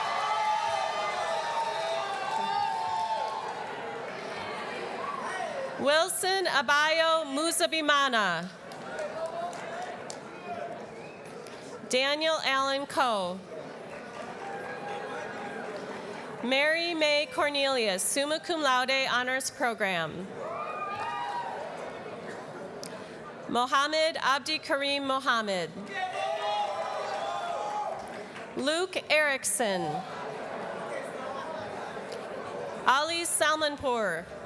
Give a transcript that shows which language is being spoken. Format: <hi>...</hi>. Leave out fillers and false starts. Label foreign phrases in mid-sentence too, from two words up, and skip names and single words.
<en>Wilson Abayo Musabimana. Daniel Allen Coe. Mary May Cornelius,</en> <la>summa cum laude</la> <en>honors program. Mohammed Abdi Karim Mohammed. Luke Erickson. Ali Salmanpour.</en>